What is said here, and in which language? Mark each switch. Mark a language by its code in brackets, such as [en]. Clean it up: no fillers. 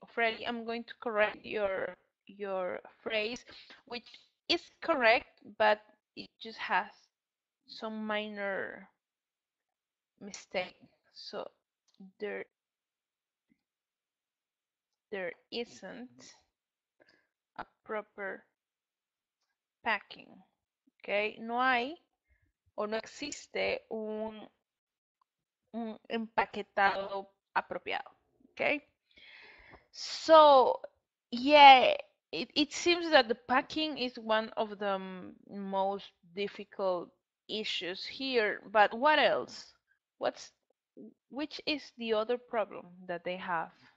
[en] Freddy, I'm going to correct your phrase, which is correct, but it just has some minor mistake. So there there isn't a proper packing. [es] Okay, no hay o no existe un empaquetado apropiado. [en] Okay, so yeah, it seems that the packing is one of the most difficult issues here. But what else? What's which is the other problem that they have?